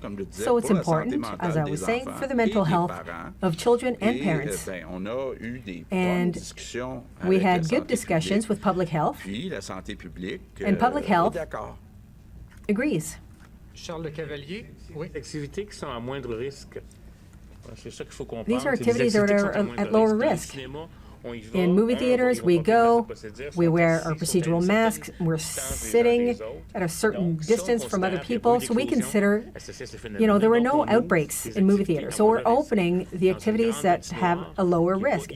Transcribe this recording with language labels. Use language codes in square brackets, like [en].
[en] So it's important, as I was saying, for the mental health of children and parents. And we had good discussions with public health, and public health agrees. [fr] Charles Le Cavalier, oui. Activités qui sont à moindre risque. C'est ça qu'il faut comprendre. [en] These are activities that are at lower risk. In movie theaters, we go, we wear our procedural masks, we're sitting at a certain distance from other people, so we consider, there were no outbreaks in movie theaters. So we're opening the activities that have a lower risk.